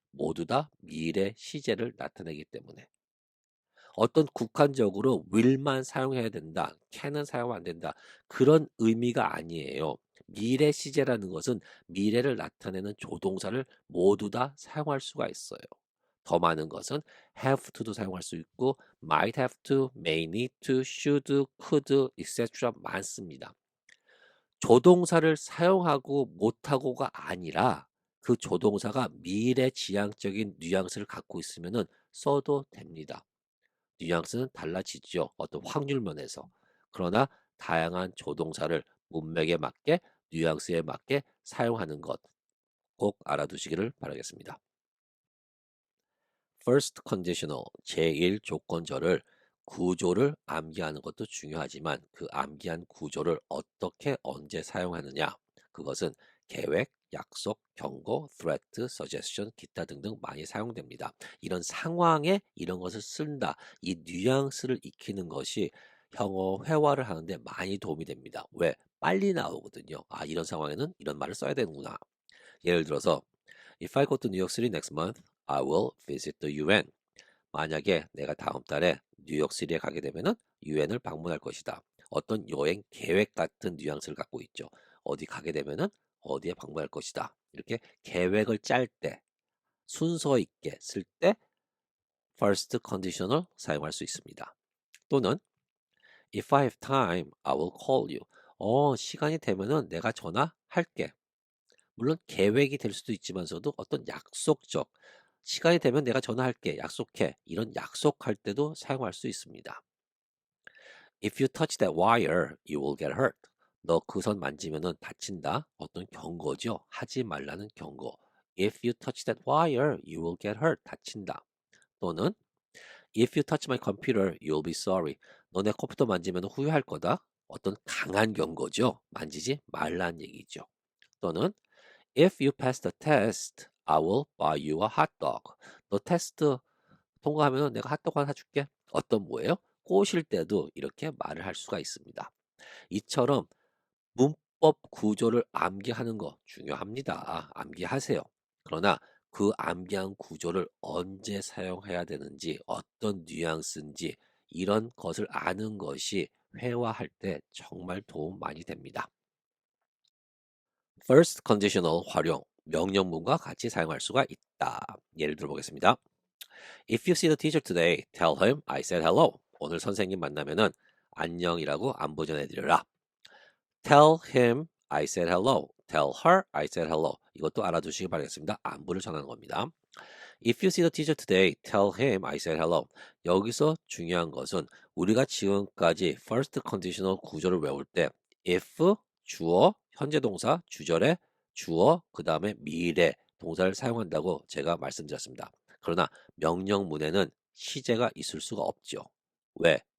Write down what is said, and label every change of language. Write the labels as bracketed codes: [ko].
[ko] 모두 다 미래 시제를 나타내기 때문에. 어떤 국한적으로 will만 사용해야 된다, can은 사용하면 안 된다 그런 의미가 아니에요. 미래 시제라는 것은 미래를 나타내는 조동사를 모두 다 사용할 수가 있어요. 더 많은 것은 have to도 사용할 수 있고 might have to, may need to, should, could, etc. 많습니다. 조동사를 사용하고 못하고가 아니라 그 조동사가 미래지향적인 뉘앙스를 갖고 있으면은 써도 됩니다. 뉘앙스는 달라지죠. 어떤 확률 면에서. 그러나 다양한 조동사를 문맥에 맞게 뉘앙스에 맞게 사용하는 것 꼭 알아두시기를 바라겠습니다. First conditional 제1 조건절을 구조를 암기하는 것도 중요하지만 그 암기한 구조를 어떻게 언제 사용하느냐 그것은 계획, 약속, 경고, threat, suggestion, 기타 등등 많이 사용됩니다. 이런 상황에 이런 것을 쓴다. 이 뉘앙스를 익히는 것이 형어 회화를 하는데 많이 도움이 됩니다. 왜? 빨리 나오거든요. 아, 이런 상황에는 이런 말을 써야 되는구나. 예를 들어서 [en] If I go to New York City next month, I will visit the UN. [ko] 만약에 내가 다음 달에 뉴욕시티에 가게 되면은 유엔을 방문할 것이다. 어떤 여행 계획 같은 뉘앙스를 갖고 있죠. 어디 가게 되면은 어디에 방문할 것이다. 이렇게 계획을 짤 때 순서 있게 쓸 때 first conditional 사용할 수 있습니다. 또는 [en] if I have time, I will call you. [ko] 시간이 되면은 내가 전화할게. 물론 계획이 될 수도 있지만서도 어떤 약속적 시간이 되면 내가 전화할게, 약속해. 이런 약속할 때도 사용할 수 있습니다. [en] If you touch that wire, you will get hurt. [ko] 너 그 선 만지면은 다친다. 어떤 경고죠. 하지 말라는 경고. [en] If you touch that wire, you will get hurt. [ko] 다친다. 또는 [en] If you touch my computer, you'll be sorry. [ko] 너네 컴퓨터 만지면 후회할 거다. 어떤 강한 경고죠. 만지지 말라는 얘기죠. 또는 [en] If you pass the test, I will buy you a hot dog. [ko] 너 테스트 통과하면 내가 핫도그 하나 사줄게. 어떤 뭐예요? 꼬실 때도 이렇게 말을 할 수가 있습니다. 이처럼 문법 구조를 암기하는 거 중요합니다. 암기하세요. 그러나 그 암기한 구조를 언제 사용해야 되는지, 어떤 뉘앙스인지 이런 것을 아는 것이 회화할 때 정말 도움 많이 됩니다. First conditional 활용, 명령문과 같이 사용할 수가 있다. 예를 들어보겠습니다. [en] If you see the teacher today, tell him I said hello. [ko] 오늘 선생님 만나면은 안녕이라고 안부 전해드려라. [en] Tell him I said hello. Tell her I said hello. [ko] 이것도 알아두시기 바라겠습니다. 안부를 전하는 겁니다. [en] If you see the teacher today, tell him I said hello. [ko] 여기서 중요한 것은 우리가 지금까지 first conditional 구조를 외울 때 if 주어, 현재 동사, 주절에 주어, 그 다음에 미래 동사를 사용한다고 제가 말씀드렸습니다. 그러나 명령문에는 시제가 있을 수가 없죠. 왜?